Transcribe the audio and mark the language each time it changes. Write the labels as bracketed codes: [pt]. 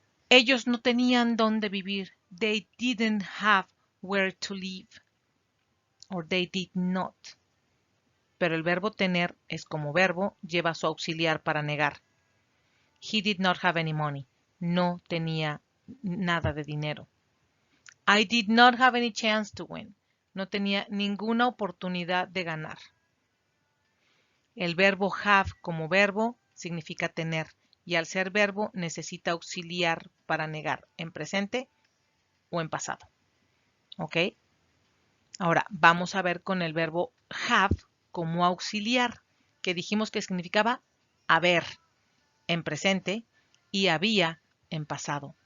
[es] Ellos no tenían dónde vivir. [en] They didn't have where to live. Or they did not. [es] Pero el verbo tener es como verbo, lleva su auxiliar para negar. [en] He did not have any money. [es] No tenía nada de dinero. [en] I did not have any chance to win. [es] No tenía ninguna oportunidad de ganar. El verbo have como verbo significa tener y al ser verbo necesita auxiliar para negar en presente o en pasado. ¿Ok? Ahora vamos a ver con el verbo have como auxiliar, que dijimos que significaba haber en presente y había en pasado.